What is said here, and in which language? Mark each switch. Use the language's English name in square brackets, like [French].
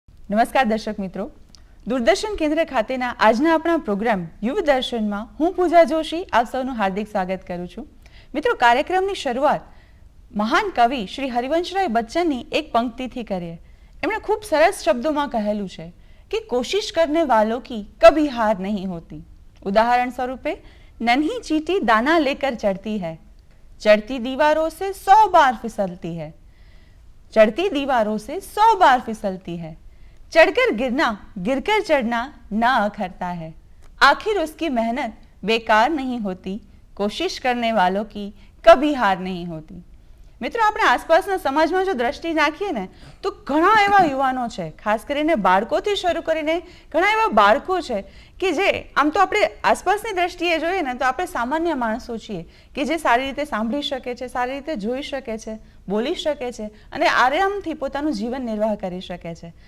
[Gujarati] નમસ્કાર દર્શક મિત્રો, દૂરદર્શન કેન્દ્ર ખાતેના આજના આપણા પ્રોગ્રામ યુવ દર્શનમાં હું પૂજા જોશી આપ સૌનું હાર્દિક સ્વાગત કરું છું. મિત્રો, કાર્યક્રમની શરૂઆત મહાન કવિ શ્રી હરિવંશરાય બચ્ચનની એક પંક્તિથી કરીએ. એમણે ખૂબ સરસ શબ્દોમાં કહેલું છે કે કોશિશ કરને વાलों [Hindi] की कभी हार नहीं होती. उदाहरण स्वरूपे नन्ही चींटी दाना लेकर चढ़ती है, चढ़ती दीवारों से 100 बार फिसलती है, चढ़ती दीवारों से 100 बार फिसलती है, चढ़कर गिरना गिरकर चढ़ना ना अखरता है, आखिर उसकी मेहनत बेकार नहीं होती, कोशिश करने वालों की कभी हार नहीं होती. [Gujarati] મિત્રો, આપણે આસપાસના સમાજમાં જો દ્રષ્ટિ નાખીએ ને તો ઘણા એવા યુવાનો છે, ખાસ કરીને બાળકોથી શરૂ કરીને ઘણા એવા બાળકો છે કે જે આમ તો આપણે આસપાસની દ્રષ્ટિએ જોઈએ ને તો આપણે સામાન્ય માણસો છીએ કે જે સારી રીતે સાંભળી શકે છે, સારી રીતે જોઈ શકે છે, બોલી શકે છે અને આરામથી પોતાનું જીવન નિર્વાહ કરી શકે છે.